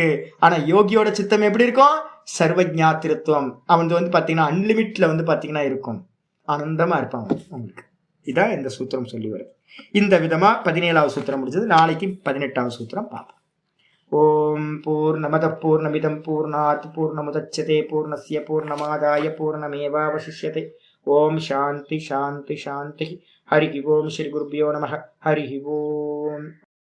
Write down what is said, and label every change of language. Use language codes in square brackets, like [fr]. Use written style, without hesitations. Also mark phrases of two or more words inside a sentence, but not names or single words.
[ta] ஆனா யோகியோட சித்தம் எப்படி இருக்கும்? சர்வஜாத்திருத்துவம். அவன் வந்து பாத்தீங்கன்னா அன்லிமிட்ல வந்து பாத்தீங்கன்னா இருக்கும், ஆனந்தமா இருப்பான் அவங்களுக்கு. இதான் இந்த சூத்திரம் சொல்லி வருது. இந்த விதமா 17வது சூத்திரம் முடிஞ்சது. நாளைக்கு 18வது சூத்திரம் பார்ப்போம். [sa] ॐ पूर्णमदः पूर्णमिदं पूर्णात् पूर्णमुदच्यते पूर्णस्य पूर्णमादाय पूर्णमेवावशिष्यते. ॐ शान्तिः शान्तिः शान्तिः। हरि ॐ. श्री गुरुभ्यो नमः। हरि ॐ.